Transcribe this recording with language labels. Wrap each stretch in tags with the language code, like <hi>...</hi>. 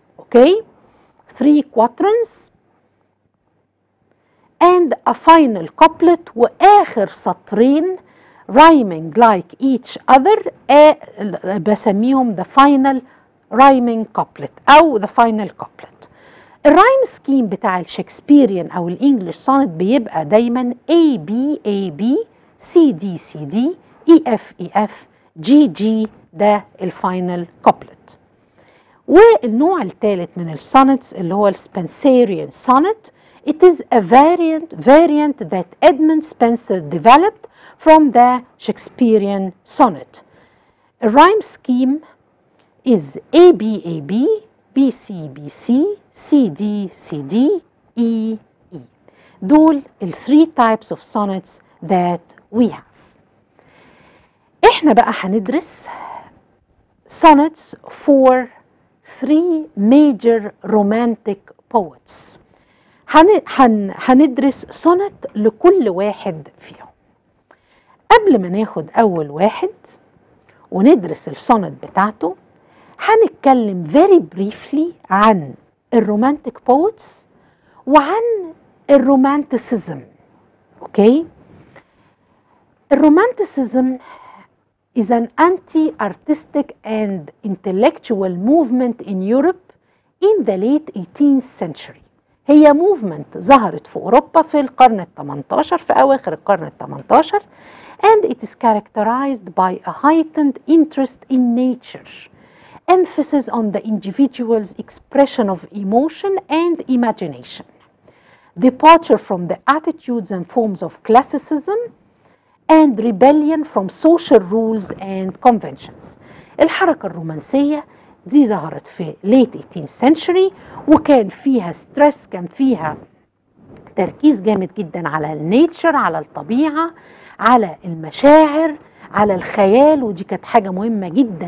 <en>okay, 3 quatrains and a final couplet،</en> <ar>واخر سطرين</ar> <en>rhyming like each other</en> <ar>بسميهم</ar> <en>the final rhyming couplet</en> <ar>او</ar> <en>the final couplet.</en> <ar>الرايم سكيم بتاع الشكسبيريان او الانجليش سونت بيبقى دايما A B A B C D C D E F E F G G، ده الفاينل كوبلت. والنوع الثالث من السونتس اللي هو السبنسيريان سونت.</ar> <en>It is a variant that Edmund Spenser developed from the Shakespearean sonnet. The rhyme scheme is A B A B B C B C C D C D E E.</en> <ar>دول ال</ar> <en>3 types of sonnets that we have.</en> <ar>احنا بقى هندرس</ar> <en>sonnets for 3 major romantic poets.</en> <ar>هندرس سونت لكل واحد فيهم. قبل ما ناخد أول واحد وندرس السونت بتاعته، هنتكلم</ar> <en>very briefly</en> <ar>عن الرومانتيك poets وعن الرومانتسيزم.</ar> <en>Okay, الرومانتسيزم is an anti-artistic and intellectual movement in Europe in the late 18th century.</en> <ar>هي موفمنت ظهرت في أوروبا في القرن ال18،</ar> <en>في أواخر القرن ال18، and it is characterized by a heightened interest in nature, emphasis on the individual's expression of emotion and imagination, departure from the attitudes and forms of classicism, and rebellion from social rules and conventions.</en> <ar>الحركة الرومانسية دي ظهرت في</ar> <en>late 18th century،</en> <ar>وكان فيها ستريس، كان فيها تركيز جامد جدا على النيتشر، على الطبيعة، على المشاعر، على الخيال، ودي كانت حاجة مهمة جدا.</ar>